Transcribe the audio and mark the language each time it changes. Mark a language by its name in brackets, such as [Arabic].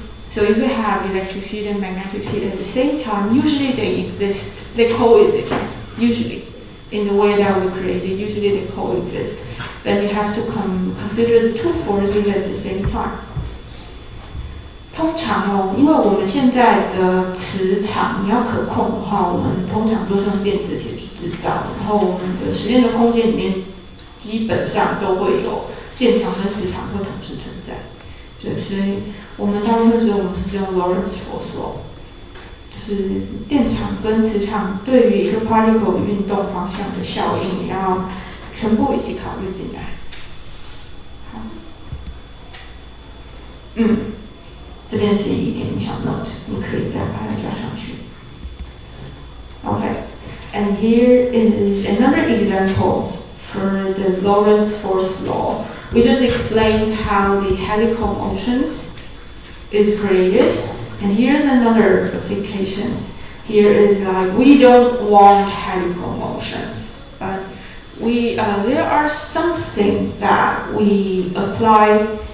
[English] So if we have electric field and magnetic field at the same time, usually they coexist, usually. In the way that we created, usually they coexist. Then you have to consider the two forces at the same time. [Chinese] 通常因为我们现在的磁场你要可控的话，我们通常都是用电磁铁去制造，然后我们的实验的空间里面基本上都会有电场跟磁场会同时存在。对，所以我们大部分时候我们是用 Lorentz force law， 就是电场跟磁场对于一个 particle 运动方向的效应，要全部一起考虑进来。好，这边是一点小 note， 你可以再把它加上去。 [English] Okay, and here is another example for the Lorentz force law. We just explained how the helical motions is created, and here's another application. Here is like we don't want helical motions, but there are something that we apply